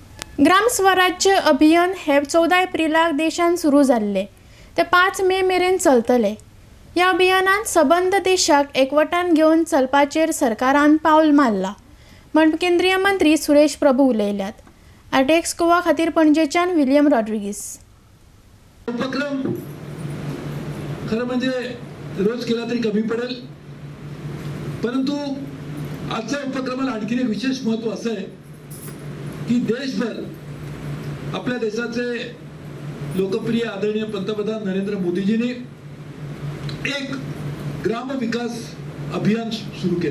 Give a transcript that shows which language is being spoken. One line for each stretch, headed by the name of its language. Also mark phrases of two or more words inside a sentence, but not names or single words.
Konkani: ग्राम स्वराज्य अभियान हे 14 एप्रिलाक देशान सुरू जाल्ले ते 5 मे मेरेन चलतले। ह्या अभियानात सबंद देशाक एकवटान घेवन चलपाचेर सरकारान पावल मारला म्हण केंद्रीय मंत्री सुरेश प्रभू उलयल्यात। आरटीएक्स गोवा खातीर पणजेच्यान विलियम रॉड्रिगीस।
Marathi: उपक्रम खरं म्हणजे रोज केला तरी कमी पडेल, परंतु आजच्या उपक्रमाला आणखी एक विशेष महत्त्व असं आहे की देशभर आपल्या देशाचे लोकप्रिय आदरणीय पंतप्रधान नरेंद्र मोदीजींनी एक ग्राम विकास अभियान सुरू केले।